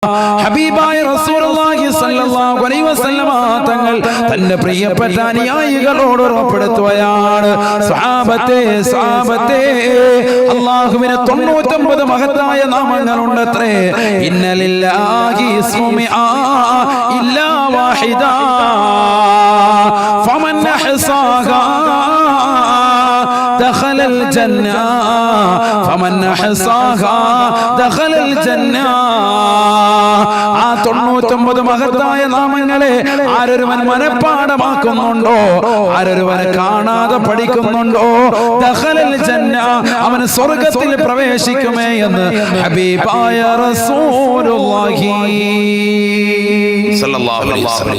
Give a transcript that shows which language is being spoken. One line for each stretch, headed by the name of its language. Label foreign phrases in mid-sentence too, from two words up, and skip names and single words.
Malayalam: ഹബീബായ
Arabic: رسول الله صلى الله عليه وسلم
Malayalam: തങ്ങൾ തന്റെ പ്രിയപ്പെട്ട അനുയായികളോട് ഉറപ്പെടുത്തുകയാണ്, സ്വഹാബത്തെ അല്ലാഹുവിന് 99 മഹത്തായ നാമങ്ങളുണ്ടത്രേ.
Arabic: إن لله اسما مائة إلا واحدا فمن أحصاها دخل الجنة فمن أحصاها دخل الجنة.
Malayalam: ആ 99 മഹത്തായ നാമങ്ങളെ ആരൊരുവൻ മനഃപ്പാഠമാക്കുന്നുണ്ടോ, ആരൊരുവൻ കാണാതെ പഠിക്കുന്നുണ്ടോ,
Arabic: دخل الجنة,
Malayalam: അവൻ സ്വർഗ്ഗത്തിൽ പ്രവേശിക്കുമേ എന്ന് ഹബീബായ
Arabic: رسول الله صلى الله عليه وسلم.